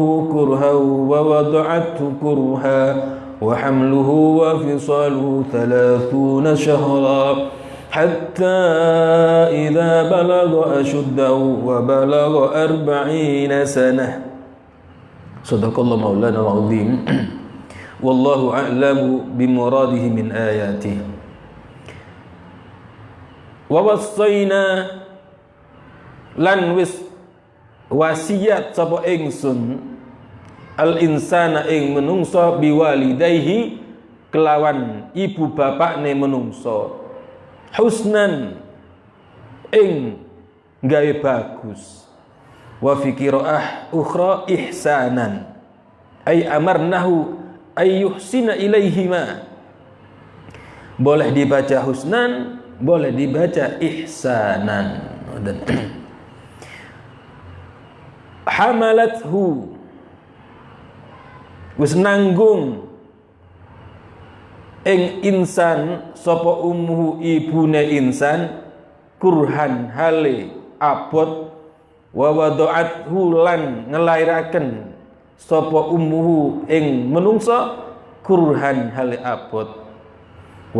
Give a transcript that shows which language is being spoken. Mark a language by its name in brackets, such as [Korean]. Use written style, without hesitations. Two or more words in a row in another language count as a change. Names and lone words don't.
[Arabic] كرها ووضعته كرها وحمله وفصاله 30 شهرا حتى إذا بلغ أشده وبلغ 40 سنة صدق الله مولانا العظيم والله أعلم بمراده من آياته. [Javanese] ووصينا lan wis wasiat sapa ingsun [Arabic] الإنسان [Javanese] ing menungso biwalidayhi kelawan ibu bapakne menungso husnan ing gawe bagus, [Arabic] وفي قراءة أخرى إحسانا أي أمرناه أي يحسن إليهما. [Indonesian] Boleh dibaca husnan, boleh dibaca ihsanan. [Javanese] Hamalathu wis nanggung ing insan sapa ummuhu ibune insan kurhan hale abot [Arabic] ووضعته [Javanese] lan ngelairaken sapa ummuhu ing menungsa kurhan hale abot wa